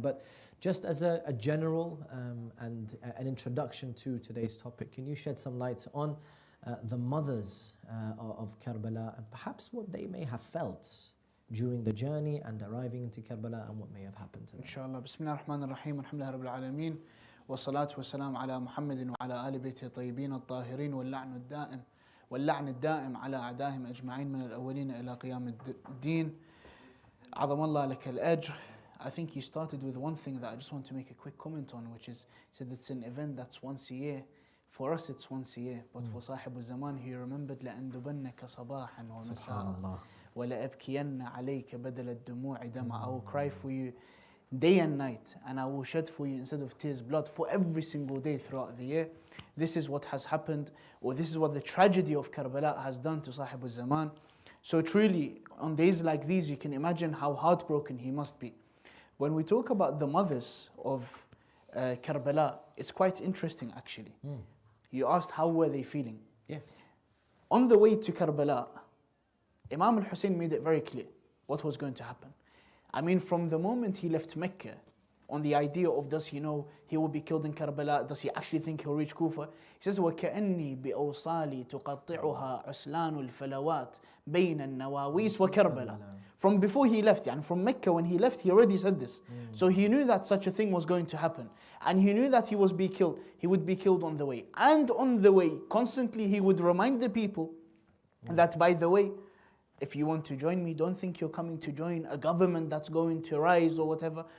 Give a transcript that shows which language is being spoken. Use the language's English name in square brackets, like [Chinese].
[English] But just as a general and an introduction to today's topic, can you shed some light on the mothers of Karbala and perhaps what they may have felt during the journey and arriving into Karbala, and what may have happened to them? [Arabic] Inshallah. Bismillah ar-Rahman ar-Rahim. Alhamdulillah Rabbil Alameen. والصلاة والسلام على محمد وعلى آل بيته الطيبين الطاهرين واللعن الدائم على أعدائهم أجمعين من الأولين إلى قيام الدين. عظم الله لك الأجر. [English] I think you started with one thing that I just want to make a quick comment on, which is, said it's an event that's once a year. For us it's once a year, but for صاحب الزمان he remembered [Arabic] لأندبنك صباحا ومساء ولأبكين عليك بدل الدموع دمع. [English] I will cry for you day and night, and I will shed for you instead of tears blood for every single day throughout the year. This is what has happened, or this is what the tragedy of Karbala has done to Sahib al-Zaman. So truly, on days like these, you can imagine how heartbroken he must be. When we talk about the mothers of Karbala, it's quite interesting actually. You asked how were they feeling. On the way to Karbala, Imam al-Hussein made it very clear what was going to happen. I mean, from the moment he left Mecca, on the idea of does he know he will be killed in Karbala, does he actually think he'll reach Kufa? He says, [Arabic] وَكَأَنِّي بِأَوْصَالِي تُقَطِّعُهَا عُسْلَانُ الْفَلَوَاتِ بَيْنَ النَّوَاوِيسِ وَكَرْبَلَا. [English] From before he left, and from Mecca when he left, he already said this. So he knew that such a thing was going to happen. And he knew that he would be killed. He would be killed on the way. And on the way, constantly he would remind the people that, by the way, if you want to join me, don't think you're coming to join a government that's going to rise or whatever.